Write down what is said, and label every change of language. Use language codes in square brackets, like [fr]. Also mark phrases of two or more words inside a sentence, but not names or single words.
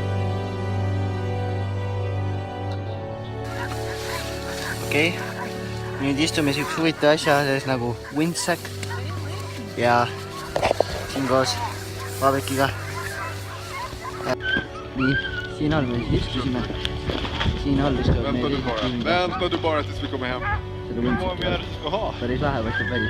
[et] Okei, nüüd istume siukse huvitava asja sees nagu Windsack ja siin koos Vabekiga. Nii, siin all me siis istusime. Siin all istuvad meil [sv] Vänta du bara tills vi kommer hem. [et] seda Windsacki. Päris vähe võtab välja.